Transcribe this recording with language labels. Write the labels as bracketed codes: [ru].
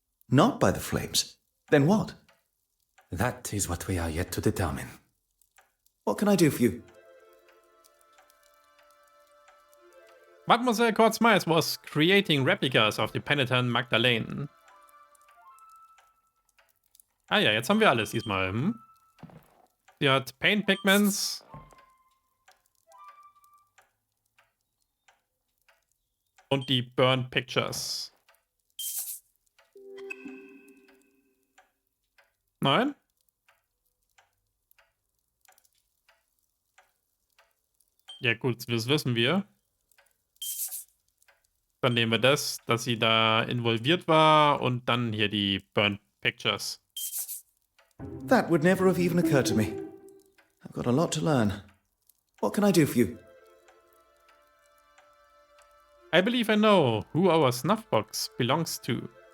[en] Not by the flames? Then what? That is what we are yet to determine. What can I do for you? Mademoiselle Kotzmeis was creating replicas of the penitent Magdalene. [de] Ah ja, jetzt haben wir alles diesmal. Sie hat [en] Paint Pigments. [de] Und die [en] Burn Pictures. [de] Nein? Ja gut, das wissen wir. Dann nehmen wir das, dass sie da involviert war und dann hier die [en] Burn Pictures. That would never have even occurred to me. I've got a lot to learn. What can I do for you? I believe I know who our snuff box belongs to.